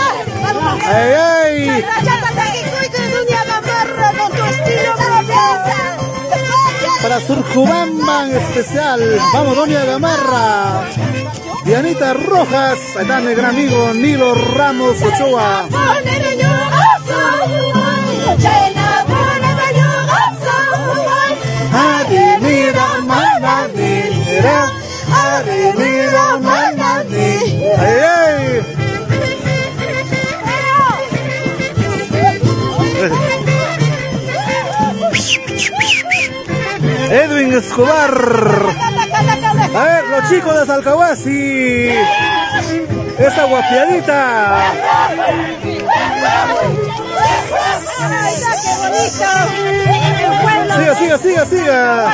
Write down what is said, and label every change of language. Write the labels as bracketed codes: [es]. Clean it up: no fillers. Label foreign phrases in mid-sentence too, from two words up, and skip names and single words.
[es] Ay, ay. Con tu estilo propio. Para Surcubamba en especial. Vamos, Doña Gamarra. Dianita Rojas. Ahí está mi gran amigo Nilo Ramos Ochoa. Adimira mananira, adimira mananira. Ay, ay. Edwin Escobar. A ver, los chicos de Salcahuasi. Esa guapiadita. Siga.